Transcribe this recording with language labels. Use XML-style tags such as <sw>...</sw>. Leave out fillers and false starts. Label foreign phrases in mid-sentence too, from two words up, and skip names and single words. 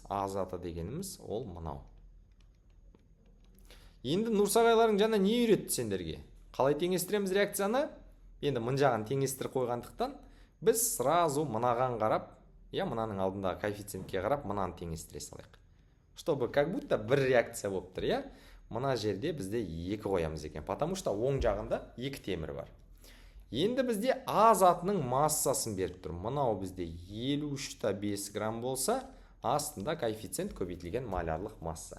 <kk>А заты дегеніміз ол мынау. Енді Нұрсағайларың жаңа не үйретті сендерге? Қалай теңестіреміз реакцияны? Енді мын жағын теңестіріп қойғандықтан біз сразу мынаған қарап, мынаның алдындағы коэффициентке қарап, мынаны теңестіре салайық.</kk> <ru>Чтобы как будто</ru> <kk>бір реакция болып тұр, мына жерде бізде 2 қоямыз екен, потому что оң жағында 2 темір бар. Енді бізде А затының массасын беріп тұр. Мынау бізде 53,5 грамм болса, астында коэффициент көбейтілген малярлық масса.</kk>